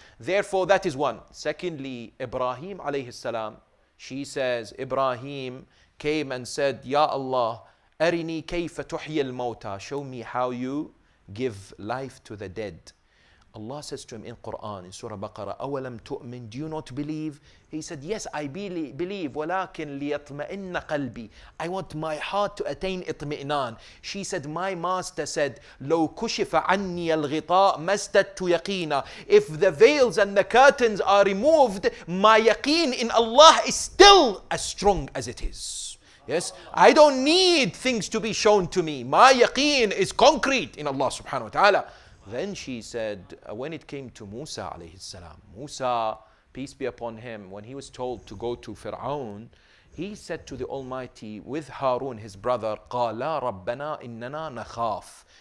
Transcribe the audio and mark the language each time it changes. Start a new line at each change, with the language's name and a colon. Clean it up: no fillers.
English: Therefore, that is one. Secondly, Ibrahim alayhi salam, she says, Ibrahim came and said,
Arabic: Ya Allah, arini kayfa tuhyi al-mawta.
English: Show me how you give life to the dead. Allah says to him in Quran, in Surah Baqarah,
Arabic: أَوَلَمْ تُؤْمِنْ?
English: Do you not believe? He said, yes, I believe,
Arabic: وَلَكِنْ لِيَطْمَئِنَّ قَلْبِي.
English: I want my heart to attain itmi'nan. She said, my master said,
Arabic: لَوْ كُشِفَ عَنِّي الْغِطَاء مَسْتَدْتُ يَقِينًا.
English: If the veils and the curtains are removed, my yaqeen in Allah is still as strong as it is. Yes, I don't need things to be shown to me. My yaqeen is concrete in Allah subhanahu wa ta'ala. Then she said, when it came to Musa alayhi salam, Musa, peace be upon him, when he was told to go to Fir'aun, he said to the Almighty with Harun, his brother,
Arabic: قَالَا رَبَّنَا إِنَّنَا نَخَافُ.